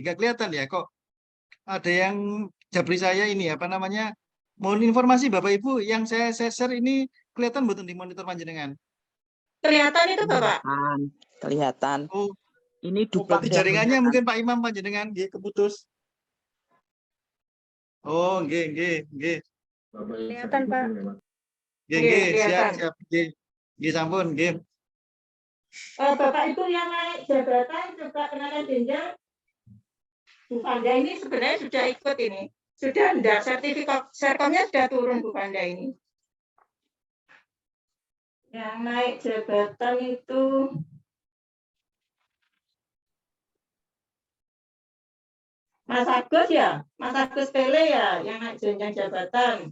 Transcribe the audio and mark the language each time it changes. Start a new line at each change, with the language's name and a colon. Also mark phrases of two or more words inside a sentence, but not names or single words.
Indonesian: Nggak kelihatan ya kok. Ada yang jabri saya ini apa namanya? Mohon informasi Bapak Ibu yang saya share ini kelihatan mboten di monitor panjenengan? Kelihatan itu, Bapak? Kelihatan. Oh, Ini duplak berarti yang jaringannya kelihatan. mungkin Pak Imam
Javanese: panjenengan nggih
Indonesian: keputus. Oh, nggih. Kelihatan, Pak. Nggih, kelihatan.
Javanese: siap. Nggih, sampun, nggih.
Indonesian: Bapak Ibu yang naik jabatan coba kenakan jenjang. Bu Panda ini sebenarnya sudah ikut ini. Sudah enggak, sertifikat serkomnya sudah turun Bu Panda ini. Yang naik jabatan itu Mas Agus ya, Mas Agus Pele ya, yang naik jenjang jabatan.